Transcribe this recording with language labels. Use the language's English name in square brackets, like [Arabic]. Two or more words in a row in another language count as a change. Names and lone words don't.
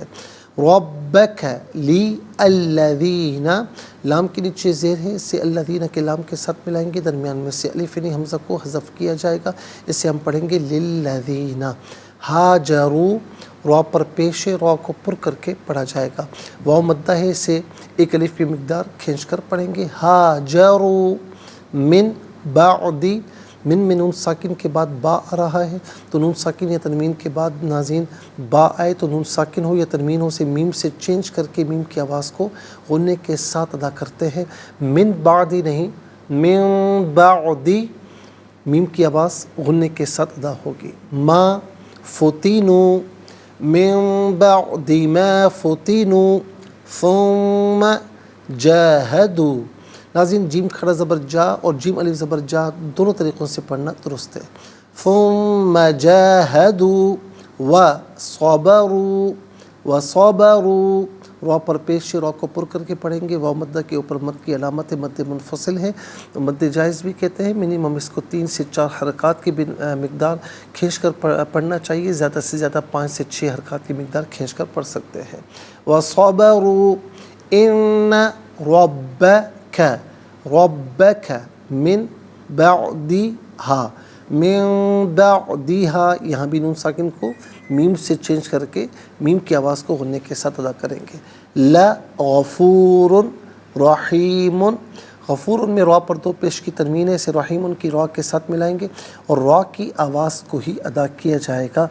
[Arabic] ربک لی الذین، [Urdu] لام کے نیچے زیر ہے، اسے الذین کے لام کے ساتھ ملائیں گے، درمیان میں سے الف یعنی حمزہ کو حذف کیا جائے گا، اسے ہم پڑھیں گے للذین۔ ہاجروا، را پر پیش ہے، را کو پر کر کے پڑھا جائے گا، واو مدہ ہے، اسے ایک الف کی مقدار کھینچ کر پڑھیں گے۔ [Arabic] ہاجروا من بعدی، [Urdu] من میں نون ساکن کے بعد با آ رہا ہے، تو نون ساکن یا تنوین کے بعد ناظرین با آئے تو نون ساکن ہو یا تنوین ہو سے میم سے چینج کر کے میم کی آواز کو غنّے کے ساتھ ادا کرتے ہیں۔ [Arabic] من بعدی نہیں، من بعدی، [Urdu] میم کی آواز غنّے کے ساتھ ادا ہوگی۔ [Arabic] ما فتنوا، من بعد ما فتنوا، ثم جاہدوا۔ [Urdu] ناظرین جیم کھڑا زبر جا اور جیم الف زبر جا دونوں طریقوں سے پڑھنا درست ہے۔ [Arabic] ثم جاہدوا وصبروا، وصبروا، [Urdu] را پر پیش را کو پر کر کے پڑھیں گے، واو مدہ کے اوپر مد کی علامت مد منفصل ہے، مد جائز بھی کہتے ہیں، منیمم اس کو 3 سے 4 حرکات کی مقدار کھینچ کر پڑھنا چاہیے، زیادہ سے زیادہ 5 سے 6 حرکات کی مقدار کھینچ کر پڑھ سکتے ہیں۔ [Arabic] وصبروا ان ربک، ربک من بعدہا، من بعدہا، [Urdu] یہاں بھی نون ساکن کو میم سے چینج کر کے میم کی آواز کو غنّے کے ساتھ ادا کریں گے. [Arabic] لغفور رحیم. [Urdu] غفور میں را پر دو پیش کی تنوین ہے، اسے رحیم کی را کے ساتھ ملائیں گے اور را کی آواز کو ہی ادا کیا جائے گا.